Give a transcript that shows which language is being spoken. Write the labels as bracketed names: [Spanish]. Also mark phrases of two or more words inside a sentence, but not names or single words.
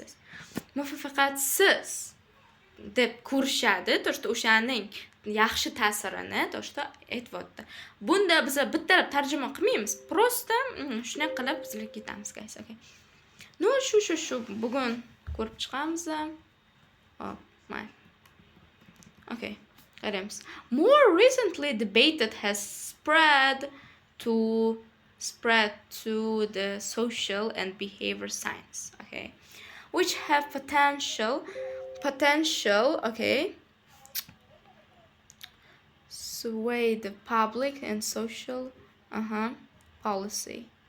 [Uzbek] Muvaffaqiyatsiz deb ko'rishadi, to'shta o'shaning yaxshi ta'sirini to'shta aytibdi. Bunda biz bittalab tarjima qilmaymiz. Prosta shunday qilib bizlar ketamiz, guys. Okay. No, shu bugun ko'rib chiqamiz. Hop, mayli. Okay. Qaraymiz. [English] More recently debated has spread to the social and behavior science, okay, which have potential, okay, sway the public and social policy.